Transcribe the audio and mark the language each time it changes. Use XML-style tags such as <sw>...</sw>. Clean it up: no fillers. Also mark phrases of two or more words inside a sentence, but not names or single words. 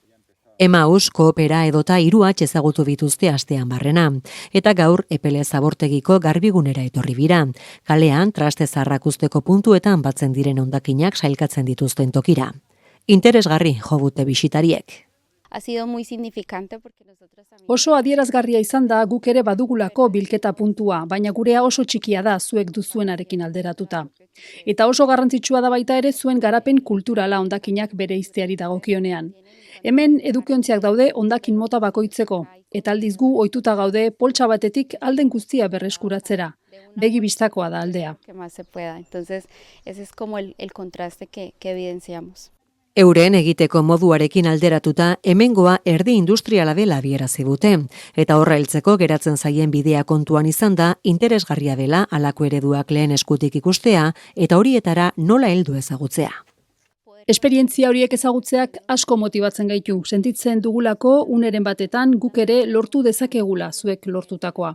<eu>Emaus, Koopera edota 3H ezagutu dituzte astean barrena, eta gaur Epele Zabortegiko garbigunera etorri bira, kalean traste zaharrak uzteko puntuetan batzen diren hondakinak sailkatzen dituzten tokira. Interesgarri jo dute bisitariek.</eu> <es>Ha sido muy significante porque nosotros también...</es> <eu>Oso adierazgarria izan da guk ere badugulako bilketa puntua, baina gurea oso txikia da zuek duzuenarekin alderatuta. Eta oso garrantzitsua da baita ere zuen garapen kulturala hondakinak bereizteari dagokionean. Hemen edukiontziak daude hondakin mota bakoitzeko, eta aldiz gu ohituta gaude poltsa batetik alden guztia berreskuratzera. Begi bistakoa da aldea.</eu> <es>Que más se pueda. Entonces, ese es como el contraste que evidenciamos.</es> <eu>Euren egiteko moduarekin alderatuta hemengoa erdi industriala dela adierazi dute, eta horra heltzeko geratzen zaien bidea kontuan izan da interesgarria dela halako ereduak lehen eskutik ikustea eta horietara nola heldu ezagutzea. Esperientzia horiek ezagutzeak asko motibatzen gaitu, sentitzen dugulako uneren batetan guk ere lortu dezakegula zuek lortutakoa.</eu>